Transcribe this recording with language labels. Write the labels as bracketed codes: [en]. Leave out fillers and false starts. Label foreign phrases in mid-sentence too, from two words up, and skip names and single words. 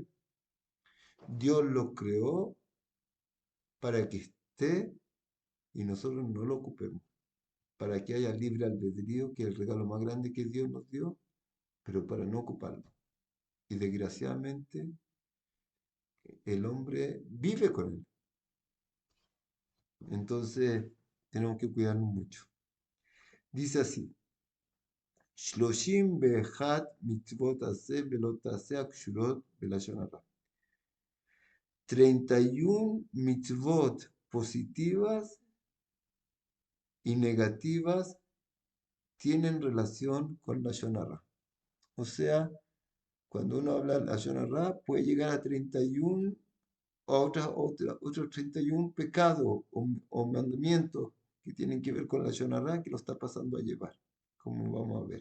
[es] Dios lo creó para que esté y nosotros no lo ocupemos, para que haya libre albedrío, que es el regalo más grande que Dios nos dio, pero para no ocuparlo. Y desgraciadamente el hombre vive con él. Entonces tenemos que cuidarnos mucho. Dice así, [he] שלושים ואחת מצוות עשה ולא תעשה קשורות בלשון הרע. [es] 31 mitzvot positivas y negativas tienen relación con la [he] לשון הרע. [es] O sea, cuando uno habla de la [he] לשון הרע, [es] puede llegar a 31 o otros 31 pecados o mandamientos que tienen que ver con la [he] לשון הרע [es] que lo está pasando a llevar, como vamos a ver.